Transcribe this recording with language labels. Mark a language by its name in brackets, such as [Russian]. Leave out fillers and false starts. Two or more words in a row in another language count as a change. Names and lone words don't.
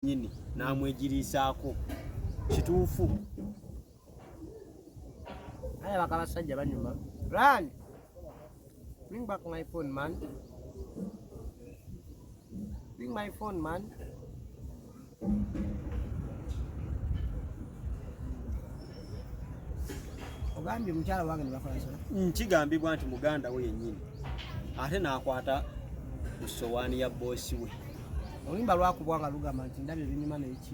[Ganda] nyini namwegirisaako kituufu. Aya bakabasajja banyuma. [English] Run. Bring back my phone, man. Bring my phone, man. [Ganda] Ogambye mukyala wange ne bakola nsala. Kigambibwa nti muganda we yennyini ate n'akwata ku ssowaani ya boosi we. Oluyimba lwakubwanga lugamba nti ndabye binyuma n'eki.